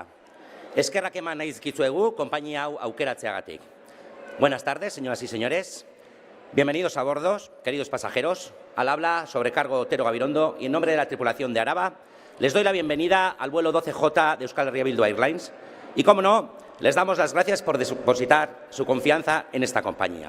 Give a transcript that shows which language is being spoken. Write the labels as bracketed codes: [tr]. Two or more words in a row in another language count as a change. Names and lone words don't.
[eu] Eskerrak eman nahi dizkizuegu konpainia hau aukeratzeagatik. [es] Buenas tardes, señoras y señores. Bienvenidos a bordo, queridos pasajeros. Al habla sobrecargo Otero Gabirondo y en nombre de la tripulación de Araba les doy la bienvenida al vuelo 12J de Euskal Herria Bildu Airlines y, como no, les damos las gracias por depositar su confianza en esta compañía.